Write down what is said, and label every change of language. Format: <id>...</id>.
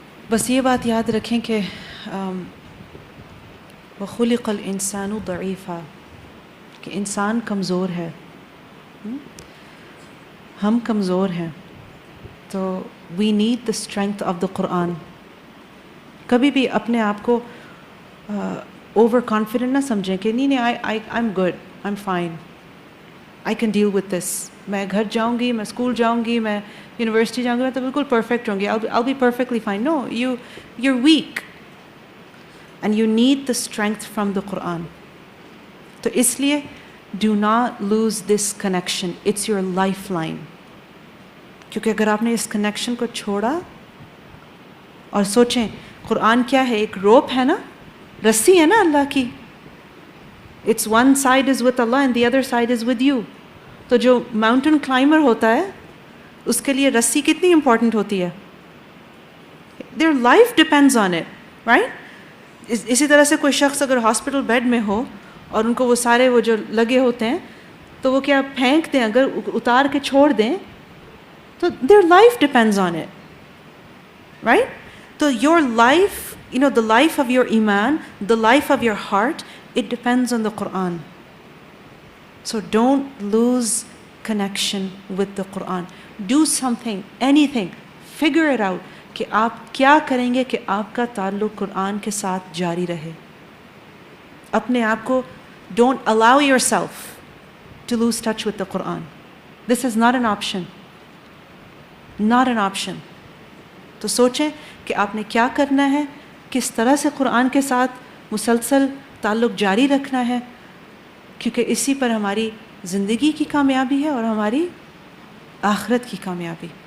<ur>بس یہ بات یاد رکھیں کہ</ur> <ar>وَخُلِقَ الْإِنسَانُ ضَعِيفًا,</ar> <ur>کہ انسان کمزور ہے, ہم کمزور ہیں, تو</ur> <en>We need the strength of the قرآن.</en> <ur>کبھی بھی اپنے آپ کو اوور کانفیڈنٹ نہ سمجھیں کہ نہیں</ur> <en>I am good, I am fine, I can deal with this.</en> <ur>میں گھر جاؤں گی, میں اسکول جاؤں گی, میں یونیورسٹی جاؤں گی, میں تو بالکل پرفیکٹ ہوں گی,</ur> <en>I'll be perfectly fine. No, you're weak and you need the strength from the Quran.</en> <ur>تو اس لیے</ur> <en>do not lose this connection. It's your lifeline.</en> <ur>کیونکہ اگر آپ نے اس کنیکشن کو چھوڑا, اور سوچیں قرآن کیا ہے, ایک روپ ہے نا, رسی ہے نا اللہ کی.</ur> <en>It's one side is with Allah and the other side is with you.</en> <ur>تو جو ماؤنٹین کلائمر ہوتا ہے اس کے لیے رسی کتنی امپورٹنٹ ہوتی ہے,</ur> <en>their life depends on it, right?</en> <ur>اسی طرح سے کوئی شخص اگر ہاسپٹل بیڈ میں ہو اور ان کو وہ سارے وہ جو لگے ہوتے ہیں تو وہ کیا پھینک دیں, اگر اتار کے چھوڑ دیں تو</ur> <en>their life depends on it, right? تو your life, the life of your iman, the life of your heart, it depends on the Quran. So don't lose connection with the Quran. Do something, anything, figure it out</en> <ur>کہ آپ کیا کریں گے کہ آپ کا تعلق قرآن کے ساتھ جاری رہے. اپنے آپ کو</ur> <en>don't allow yourself to lose touch with the Quran. This is not an option. Not an option.</en> <ur>تو سوچیں کہ آپ نے کیا کرنا ہے, کس طرح سے قرآن کے ساتھ مسلسل تعلق جاری رکھنا ہے, کیونکہ اسی پر ہماری زندگی کی کامیابی ہے اور ہماری آخرت کی کامیابی.</ur>